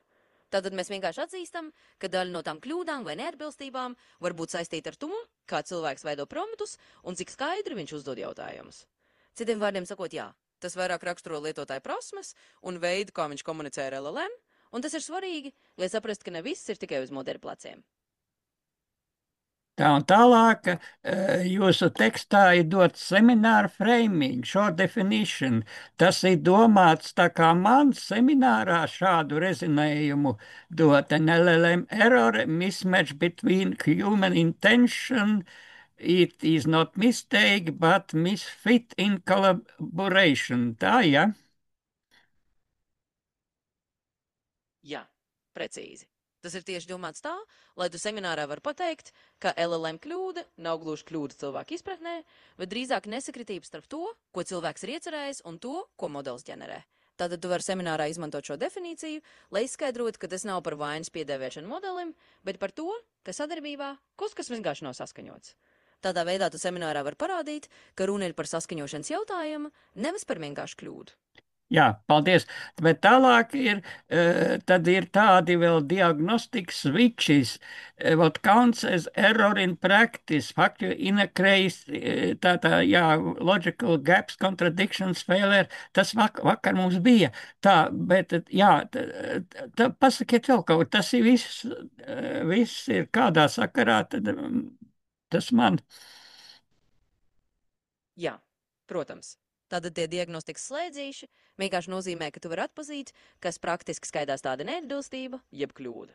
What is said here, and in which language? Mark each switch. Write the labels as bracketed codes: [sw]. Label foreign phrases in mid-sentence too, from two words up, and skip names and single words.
[lv] Tātad mēs vienkārši atzīstam, ka daļa no tām kļūdām vai neatbilstībām var būt saistīta ar to, kā cilvēks veido promptus un cik skaidri viņš uzdod jautājumus. Citiem vārdiem sakot, jā, tas vairāk raksturo lietotāju prasmes un veidu, kā viņš komunicē ar LLM, un tas ir svarīgi, lai saprastu, ka ne viss ir tikai uz modeļu pleciem. Tā un tālāk jūsu tekstā ir dots semināra framing, [en] short definition. [lv] Tas ir domāts tā kā man seminārā šādu rezinējumu dot. [en] An LLM error, mismatch between human intention, it is not mistake, but misfit in collaboration. [lv] Tā, ja? Jā, precīzi. Tas ir tieši domāts tā, lai tu seminārā var pateikt, ka LLM kļūda nav gluži kļūda cilvēku izpratnē, bet drīzāk nesakritība starp to, ko cilvēks ir iecerējis, un to, ko modelis ģenerē. Tātad tu vari seminārā izmantot šo definīciju, lai izskaidrotu, ka tas nav par vainas piedēvēšanu modelim, bet par to, ka sadarbībā kaut kas vienkārši nav saskaņots. Tādā veidā tu seminārā var parādīt, ka runa ir par saskaņošanas jautājumu, nevis par vienkāršu kļūdu. Jā, paldies. Bet tālāk ir, tad ir tādi vēl diagnostikas switches, [en] what counts as error in practice, factor in a case, [lv] jā, [en] logical gaps, contradictions, failure. [lv] Tas vakar mums bija. Tā, bet, jā, pasakiet vēl kaut ko. Tas ir viss ir kādā sakarā, tad tas man. Jā, protams. Tātad tie diagnostikas slēdzīši vienkārši nozīmē, ka tu vari atpazīt, kas praktiski skaidās tāda neatbilstība, jeb kļūda.